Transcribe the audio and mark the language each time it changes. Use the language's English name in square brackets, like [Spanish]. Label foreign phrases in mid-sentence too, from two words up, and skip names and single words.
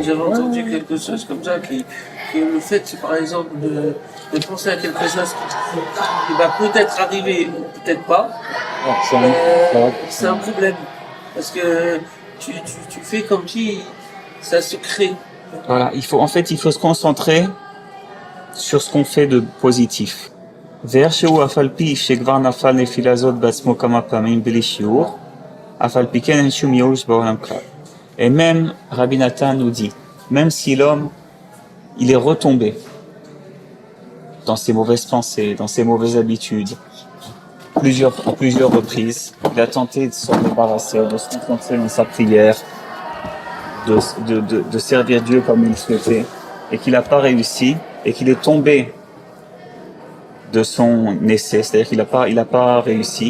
[French] J'avais entendu quelque chose comme ça que le fait, par exemple, de penser à quelque chose qui va peut-être arriver ou peut-être pas, c'est un problème. Parce que tu fais comme si ça se crée. Voilà, il faut se concentrer sur ce qu'on fait de positif. [Hebrew] והרשהו אף על פי שכבר נפל נפילה זאת בעצמו כמה פעמים בלי שיעור, אף על פי כן אין שום ייאוש בעולם כלל. [French] Et même Rabbi Nathan nous dit, même si l'homme, il est retombé dans ses mauvaises pensées, dans ses mauvaises habitudes, à plusieurs reprises, il a tenté de s'en débarrasser, de se concentrer dans sa prière, de servir Dieu comme il souhaitait, et qu'il n'a pas réussi, et qu'il est tombé de son essai, c'est-à-dire qu'il n'a pas réussi.